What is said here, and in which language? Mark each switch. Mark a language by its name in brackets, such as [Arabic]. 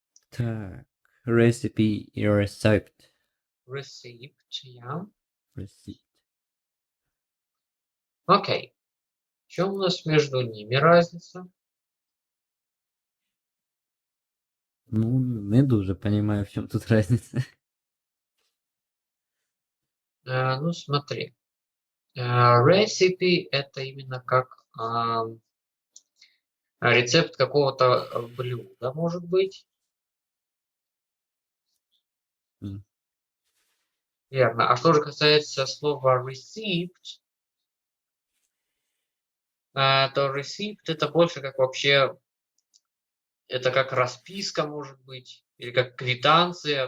[Ukrainian] Так. Recipe і recept. [English] Receipt, yeah. Recipe. [Ukrainian] Окей. [Russian] В чем у нас между ними разница? [Ukrainian] Ну, не дуже розумію, в чому тут різниця. [Russian] Ну, смотри. Recipe это именно как рецепт какого-то блюда, может быть. М. Верно. А что же касается слова receipt, то receipt это больше как вообще, это как расписка, может быть, или как квитанция.